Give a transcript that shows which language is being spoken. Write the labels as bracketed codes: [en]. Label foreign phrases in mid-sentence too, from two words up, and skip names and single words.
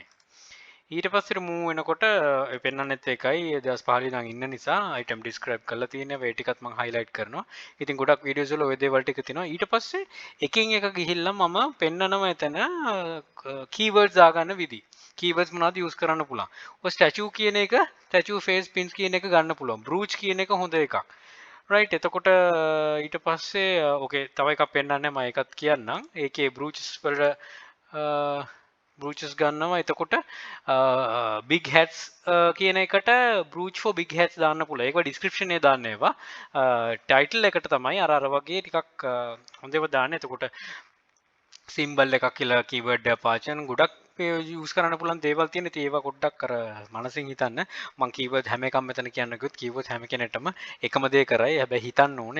[si] ඊට පස්සේ මූ වෙනකොට පෙන්වන්නෙත් එකයි 2015 ඉඳන් ඉන්න නිසා [en] item describe [si] කරලා තියෙනවා ඒ ටිකත් මම highlight කරනවා. ඉතින් ගොඩක් වීඩියෝස් වල ওই දේවල් ටික තියෙනවා. ඊට පස්සේ එකින් එක ගිහිල්ලා මම පෙන්නනවා එතන keywords දාගන්න විදි. keywords මොනවද use කරන්න පුළුවන්. ඔය statue කියන එක [en] statue face pins [si] කියන එක ගන්න පුළුවන්. brooch කියන එක හොඳ එකක්. right එතකොට ඊට පස්සේ ඕකේ තව එකක් පෙන්නන්නේ මම ඒකත් කියන්නම්. ඒකේ brooches වල brooches ගන්නවා එතකොට [en] big hats [si] කියන එකට [en] brooch for big hats [si] දාන්න පුළුවන්. ඒක description එකේ දාන්න ඒවා. title එකට තමයි අර වගේ ටිකක් හොඳව දාන්න. එතකොට symbol එකක් කියලා keyword එක පාවිච්චි කරන ගොඩක් use කරන්න පුළුවන් දේවල් තියෙන. ඉතින් ඒවා පොඩ්ඩක් අර මනසින් හිතන්න. මම keyword හැම එකක්ම මෙතන කියන්න කිව්වොත් keyword හැම කෙනෙක්ටම එකම දේ කරයි. හැබැයි හිතන්න ඕනේ.